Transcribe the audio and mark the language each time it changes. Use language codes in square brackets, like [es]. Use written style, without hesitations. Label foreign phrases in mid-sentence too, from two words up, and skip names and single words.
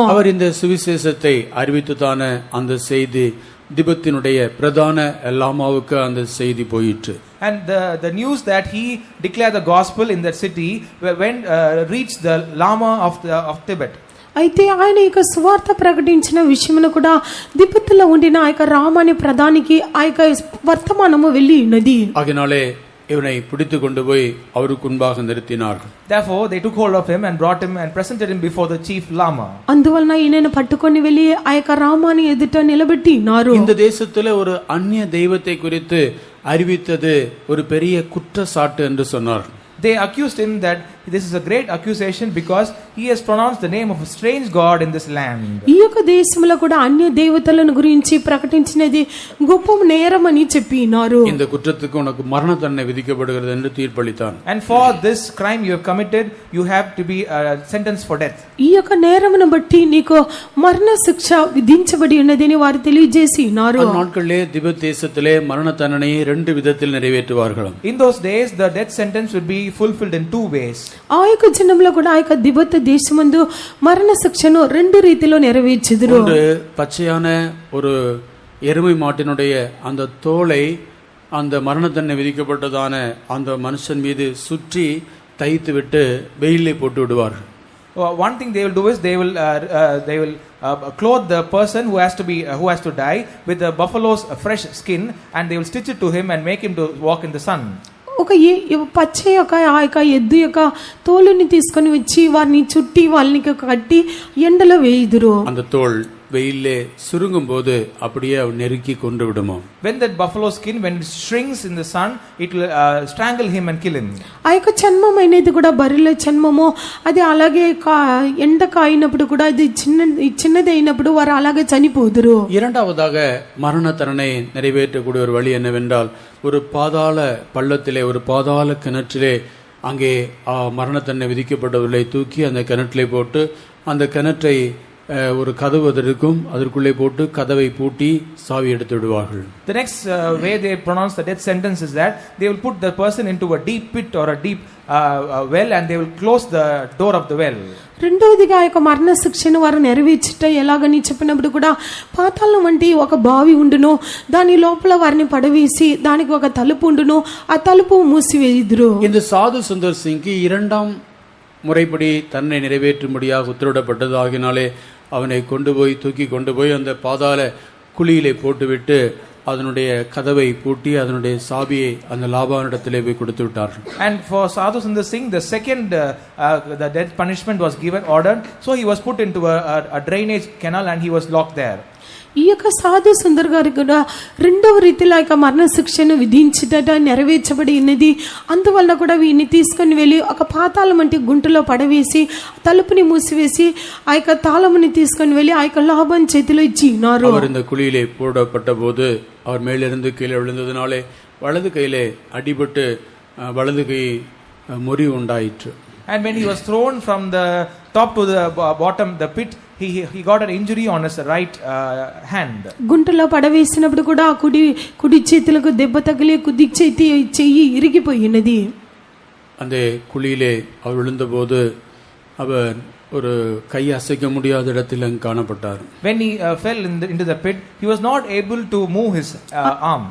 [ta] அவர் இந்த சுவிசேஷத்தை அறிவித்துதான அந்த செய்தி திபெத்தினுடைய பிரதான லாமாவுக்கு அந்த செய்தி போயிற்று. [en] And the news that he declared the gospel in that city reached the Lama of Tibet. [te] అయితే ఆయన యొక్క సువార్త ప్రకటించిన విషయమును కూడా తిబెత్తులో ఉండిన ఆ యొక్క రామాని ప్రధానికి ఆ యొక్క వర్తమానము వెళ్ళి ఉన్నది. [ta] ஆகினாலே இவனை பிடித்து கொண்டு போய் அவருக்கு முன்பாக நிறுத்தினார்கள். [en] Therefore they took hold of him and brought him and presented him before the chief lama. [te] అందువలన ఈయనను పట్టుకొని వెళ్ళి ఆ యొక్క రామాని ఎదుట నిలబెట్టి ఉన్నారు. [ta] இந்த தேசத்துல ஒரு அந்நிய தெய்வத்தை குறித்து அறிவித்தது ஒரு பெரிய குற்றச்சாட்டு என்று சொன்னார். [en] They accused him that this is a great accusation because he has pronounced the name of a strange god in this land. [te] ఈ యొక్క దేశంలో కూడా అన్య దేవతలను గురించి ప్రకటించినది గొప్ప నేరమని చెప్పినారు. [ta] இந்த குற்றத்துக்கு உனக்கு மரண தண்டனை விதிக்கப்படுகிறது என்று தீர்ப்பளித்தான். [en] And for this crime you have committed, you have to be sentenced for death. [te] ఈ యొక్క నేరమును బట్టి నీకు మరణ శిక్ష విధించబడి ఉన్నదని వారు తెలియజేసి ఉన్నారు. [ta] அந்த நாட்களிலே திபெத் தேசத்திலே மரண தண்டனையை ரெண்டு விதத்தில் நிறைவேற்றுவார்கள். [en] In those days the death sentence would be fulfilled in two ways. [te] ఆ యొక్క జనంలో కూడా ఆ యొక్క తిబెత్ దేశమందు మరణ శిక్షను రెండు రీతిలో నెరవేర్చెదరు. [ta] ஒன்று பச்சையான ஒரு எருமை மாட்டினுடைய அந்த தோலை அந்த மரண தண்டனை விதிக்கப்பட்டதான அந்த மனுஷன் மீது சுற்றி தைத்து விட்டு வெயிலே போட்டு விடுவார்கள். [en] One thing they will do is they will clothe the person who has to die with the buffalo's fresh skin and they will stitch it to him and make him to walk in the sun. [te] ఒక పచ్చ యొక్క ఆ యొక్క ఎద్దు యొక్క తోలుని తీసుకొని వచ్చి వారిని చుట్టి వాళ్ళని కట్టి ఎండలో వేయుదురు. [ta] அந்த தோல் வெயிலே சுருங்கும் போது அப்படியே நெருக்கி கொண்டு விடுமோ. [en] When that buffalo skin when it shrinks in the sun, it will strangle him and kill him. [te] ఆ యొక్క చర్మం అనేది కూడా బర్రెల చర్మము అది అలాగే ఎండ కాయినప్పుడు కూడా అది చిన్నది అయినప్పుడు వారు అలాగే చనిపోదురు. [ta] இரண்டாவதாக மரண தண்டனை நிறைவேற்றக்கூடிய ஒரு வழி என்னவென்றால் ஒரு பாதாள பள்ளத்திலே ஒரு பாதாள கிணற்றிலே அங்கே மரண தண்டனை விதிக்கப்பட்டவர்களை தூக்கி அந்த கிணற்றிலே போட்டு அந்த கிணற்றை ஒரு கதவு அது இருக்கும், அதற்குள்ளே போட்டு கதவை பூட்டி சாவி எடுத்து விடுவார்கள். [en] The next way they pronounce the death sentence is that they will put the person into a deep pit or a deep well, and they will close the door of the well. [te] రెండవదిగా ఆ యొక్క మరణ శిక్షను వారు నెరవేర్చుట ఎలాగని చెప్పినప్పుడు కూడా పాతాళం వంటి ఒక బావి ఉండును, దాని లోపల వారిని పడవేసి దానికి ఒక తలుపు ఉండును, ఆ తలుపు మూసివేయుదురు. [ta] இந்த சாது சுந்தர் சிங்க்கு இரண்டாம் முறைப்படி தன்னை நிறைவேற்றும்படியாக உத்தரவிடப்பட்டது. ஆகினாலே அவனை தூக்கி கொண்டு போய் அந்த பாதாள குழியிலே போட்டுவிட்டு அதனுடைய கதவை பூட்டி அதனுடைய சாவியை அந்த லாபானிடத்திலே போய் கொடுத்து விட்டார்கள். [en] And for Sadhu Sundar Singh, the second the death punishment was ordered, so he was put into a drainage canal and he was locked there. [te] ఈ యొక్క సాధు సుందర్ గారికి కూడా రెండవ రీతిలో యొక్క మరణ శిక్షను విధించుట నెరవేర్చబడి ఉన్నది. అందువల్ల కూడా వీరిని తీసుకుని వెళ్ళి ఒక పాతాళం వంటి గుంటలో పడవేసి తలుపుని మూసివేసి ఆ యొక్క తాళముని తీసుకుని వెళ్ళి ఆ యొక్క లాభం చేతిలో ఇచ్చినారు. [ta] அவர் இந்த குழியிலே போடப்பட்ட போது அவர் மேலிருந்து கீழே விழுந்ததினாலே வலது கையிலே அடிபட்டு வலது கை முறிவு உண்டாயிற்று. [en] And when he was thrown from the top to the bottom, the pit, he got an injury on his right hand. [te] గుంటలో పడవేసినప్పుడు కూడా కుడి చేతులకు దెబ్బ తగిలి కుడి చెయ్యి ఇరిగిపోయినది. [ta] அந்த குழியிலே அவர் விழுந்தபோது அவர் ஒரு கை அசைக்க முடியாத இடத்தில் காணப்பட்டார். [en] When he fell into the pit, he was not able to move his arms.